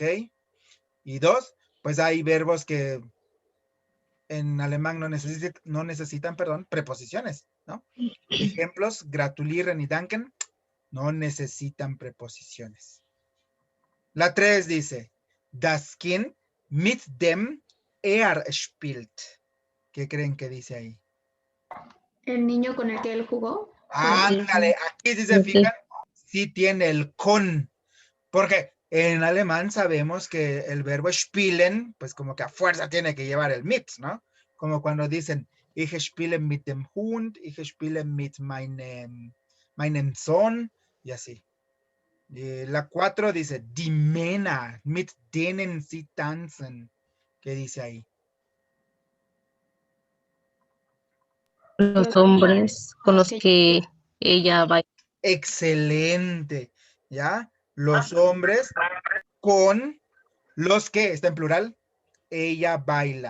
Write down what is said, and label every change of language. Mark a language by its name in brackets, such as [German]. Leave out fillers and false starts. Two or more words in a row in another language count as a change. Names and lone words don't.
[Spanish] Y 2, pues hay verbos que en alemán no necesitan, preposiciones, ¿no? Ejemplos, gratulieren y danken, no necesitan preposiciones. La 3 dice, [German] das Kind mit dem spielt. [Spanish] ¿Qué creen que dice ahí? El niño con el que él jugó. Ándale, aquí si se fijan, sí tiene el con, porque en alemán sabemos que el verbo spielen, pues como que a fuerza tiene que llevar el mit, ¿no? Como cuando dicen, [German] ich spiele mit dem Hund, ich spiele mit meinem Sohn, [Spanish] y así. La 4 dice, [German] die Männer, mit denen sie tanzen. [Spanish] ¿Qué dice ahí? Los hombres con los que ella va. Excelente, ¿ya? Los hombres con los que, está en plural, ella baila.